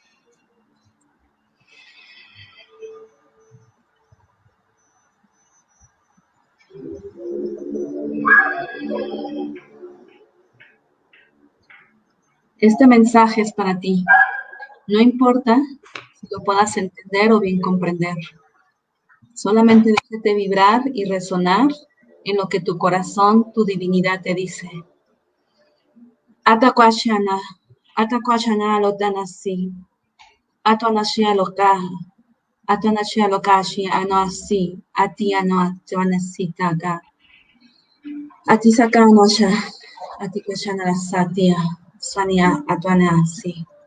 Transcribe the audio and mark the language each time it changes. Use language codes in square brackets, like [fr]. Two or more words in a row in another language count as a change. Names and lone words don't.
[es] Este mensaje es para ti. No importa si lo puedas entender o bien comprender. Solamente déjate vibrar y resonar en lo que tu corazón, tu divinidad te dice. Atakwashana, Atakwashana lotanasi, Atonashia lokaha, Atonashia lokashi anoasi, Ati anoatuanasitaga, Atisaka anosha, Atikwashana lasatia, Sania atuanasi.